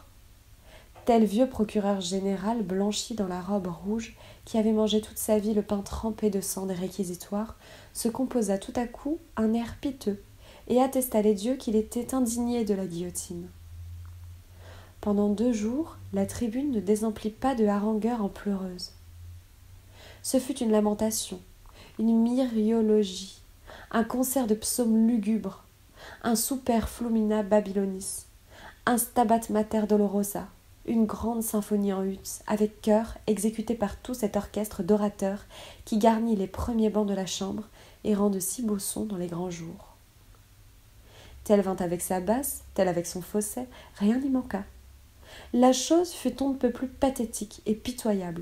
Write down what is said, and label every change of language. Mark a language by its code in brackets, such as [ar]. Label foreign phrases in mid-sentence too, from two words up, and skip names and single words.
[fr] Tel vieux procureur général blanchi dans la robe rouge, qui avait mangé toute sa vie le pain trempé de sang des réquisitoires, se composa tout à coup un air piteux et attesta les dieux qu'il était indigné de la guillotine. Pendant 2 jours, la tribune ne désemplit pas de harangueurs en pleureuses. Ce fut une lamentation, une myriologie, un concert de psaumes lugubres, un super flumina babylonis, un stabat mater dolorosa, une grande symphonie en ut, avec chœur, exécutée par tout cet orchestre d'orateurs qui garnit les premiers bancs de la chambre et rend de si beaux sons dans les grands jours. Tel vint avec sa basse, tel avec son fausset, rien n'y manqua. La chose fut on ne peut plus pathétique et pitoyable.